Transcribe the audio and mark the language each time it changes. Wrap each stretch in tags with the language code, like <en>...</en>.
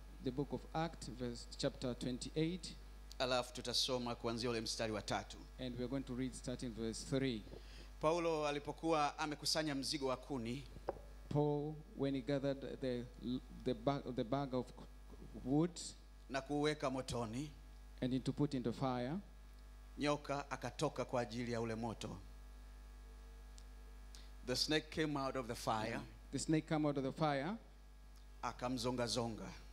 <en>The book of Acts chapter 28.</en> <sw>Alafu tutasoma kuanzia ule mstari wa 3.</sw> <en>And we are going to read starting verse 3.</en> <sw>Paulo alipokuwa amekusanya mzigo wa kuni,</sw> <en>Paul, when he gathered the bag of wood</en> <sw>na kuweka motoni,</sw> <en>and to put into fire,</en> <sw>nyoka akatoka kwa ajili ya ule moto.</sw> <en>The snake came out of the fire. The snake came out of the fire.</en> <sw>Akamzonga zonga.</sw>